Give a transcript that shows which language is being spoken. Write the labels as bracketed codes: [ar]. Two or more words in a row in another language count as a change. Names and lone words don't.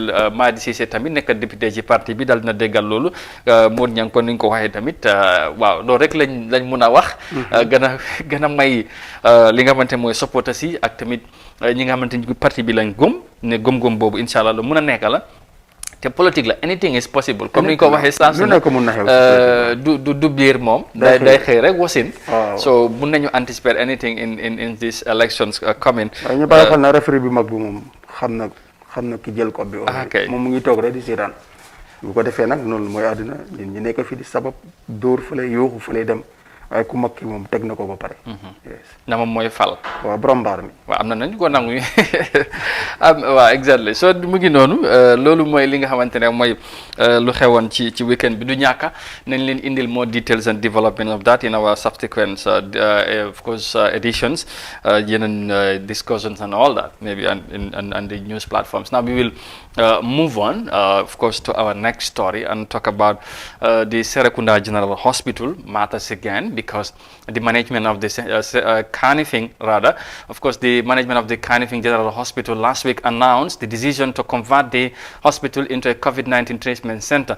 [wo] Madi Cissé tamit nekk député ci parti bi dal na déggal loolu Modou Niang ko nuñ ko waxee tamit waaw loolu rek lañ mun a wax gën a may li nga xamante mooy supporters yi ak tamit ñi nga xamante ni parti bi lañ gëm ne gëm-gëm boobu [ar] إن شاء الله [wo] lu mun a nekk la te politique la [en] anything is possible [wo] comme ni ñu ko waxee saa su ne du biir moom day xëy rek wasin so mun nañu anticiper [en] anything in these elections coming [wo] waaye ñu bàyyi xel na referee bi mag bi moom xam na ki jël ko bi moom mu ngi toog rek di seetaan bu ko defee nag noonu mooy àdduna ñun ñu nekk fii di sabab dóor fa lay yooxu fa lay dem waaye ku mag ki moom teg na ko ba pare. na moom mooy fal. waaw borom mbaar mi. waaw am na nañ ko nangu waaw [en] exactly so [wo] mu ngi noonu loolu mooy li nga xamante ne mooy lu xewoon ci weekend bi du ñàkka nañ leen indil [en] more details and development of that in our subsequent of course editions [wo] yeneen [en] discussions and all that maybe and the news platforms. Now we will move on of course to our next story and talk about the Serekunda General Hospital matters again, because the management of the Kanifing rather, of course the management of the Kanifing General Hospital last week announced the decision to convert the hospital into a COVID-19 treatment center.